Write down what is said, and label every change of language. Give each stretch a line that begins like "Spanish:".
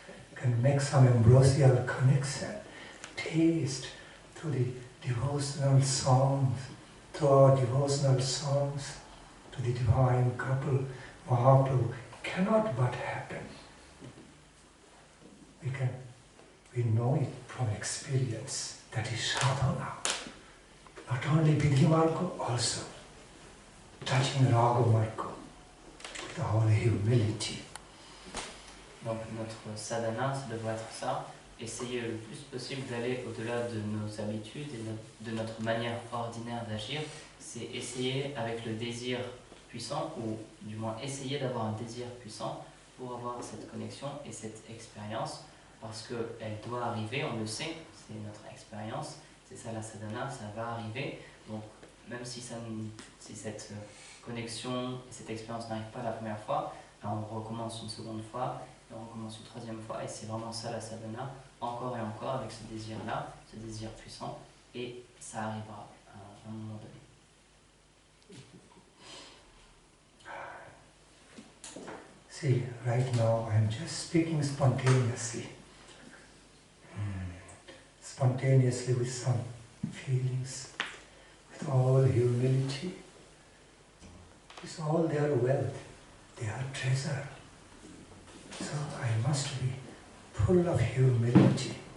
English: You can make some ambrosial connection. Taste through the devotional songs, through our devotional songs to the divine couple, Mahaprabhu, cannot but happen. We know it from experience. That is sadhana. Not only vidhi margo, also touching raga margo with all humility.
French: Donc notre sadhana, ça devrait être ça. Essayer le plus possible d'aller au-delà de nos habitudes et de notre manière ordinaire d'agir, c'est essayer avec le désir puissant, ou du moins essayer d'avoir un désir puissant pour avoir cette connexion et cette expérience, parce qu'elle doit arriver, on le sait, c'est notre expérience, c'est ça la sadhana, ça va arriver, donc même si cette connexion et cette expérience n'arrive pas la première fois, ben on recommence une seconde fois, et on recommence une troisième fois, et c'est vraiment ça la sadhana, encore et encore avec ce désir-là, ce désir puissant, et ça arrivera à un moment donné.
English: See, right now I am just speaking spontaneously. Spontaneously with some feelings, with all humility. It's all their wealth, their treasure. So I must be full of humility.